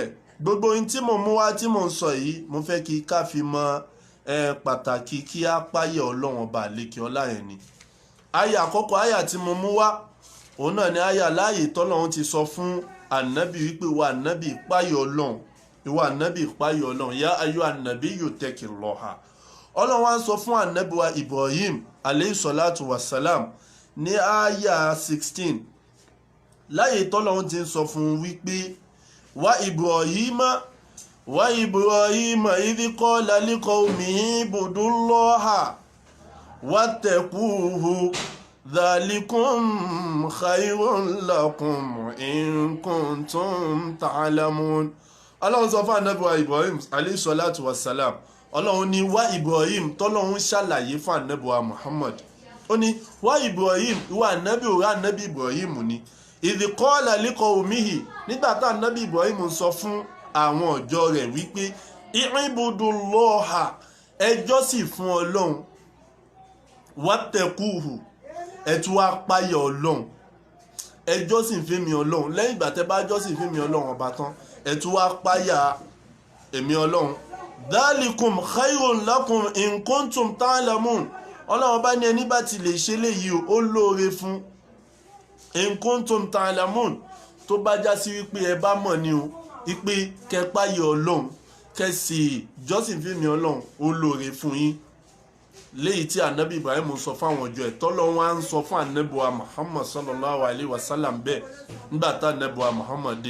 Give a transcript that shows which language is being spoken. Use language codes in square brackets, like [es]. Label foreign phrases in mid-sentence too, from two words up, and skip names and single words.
[yo] Gbogbo ohun tí mo mú wá tí mo ń sọ yìí mo fẹ́ kí ká fi mọ pàtàkì kí á páyà Ọlọ́run ọba àlékè ọlá yẹn ni. Aya àkọ́kọ́ aya tí mo mú wá òun náà ni aya láàyè tọ́lọ́run ti sọ fún ànábì wípé ìwà ànábì páyà Ọlọ́run, ìwà ànábì páyà Ọlọ́run, yá ayọ́ ànábì yóò tẹ́kì lọ́ha. Ọlọ́run wá ń sọ fún ànábì wa Ibrahim [ar] عليه الصلاة والسلام [yo] ní aya 16 láàyè tọ́lọ́run ti ń sọ fún wípé [ar] وإبراهيم إذ قال لقومه اعبدوا الله واتقوه ذلكم خير لكم إن كنتم تعلمون. [yo] Ọlọ́run sọ fún ànábì wa Ibrahim [ar] عليه الصلاة والسلام. [yo] Ọlọ́run ní wá Ibrahim tọ́lọ́run ṣàlàyé fún ànábì wa Muhammad. Ó ní wá Ibrahim ìwà ànábì òrà ànábì Ibrahim ni [ar] إذ قال لقومه [yo] nígbà tá ànábì Ibrahim ń sọ fún àwọn ọjọ́ rẹ̀ wípé i'budullaha ẹ jọ́sìn fún Ọlọ́run wattaquhu ẹ tún wá páyà Ọlọ́run, ẹ jọ́sìn fẹ́mi Ọlọ́run. Lẹ́yìn ìgbà tẹ́ bá jọ́sìn fẹ́mi Ọlọ́run ọba tán ẹ tún wá páyà èmi Ọlọ́run. [ar] ذلكم خير لكم إن كنتم تعلمون. [yo] Ọlọ́run bá ní ẹni bá ti lè ṣe léyìí ó lóore fún [ar] إن كنتم تعلمون [yo] tó bá já sí wípé ẹ bá mọ̀ ní o wípé kẹ́ páyà Ọlọ́run kẹ́ sì jọ́sìn fẹ́mi Ọlọ́run ó lóore fún yín. Léyìí tí ànábì Ibrahim sọ fáwọn ọjọ́ ẹ̀ tọ́lọ́run wá ń sọ fún ànábì wa Muhammad [ar] صلى الله عليه وسلم [yo] bẹ́ẹ̀ nígbà tá ànábì wa Muhammad dé.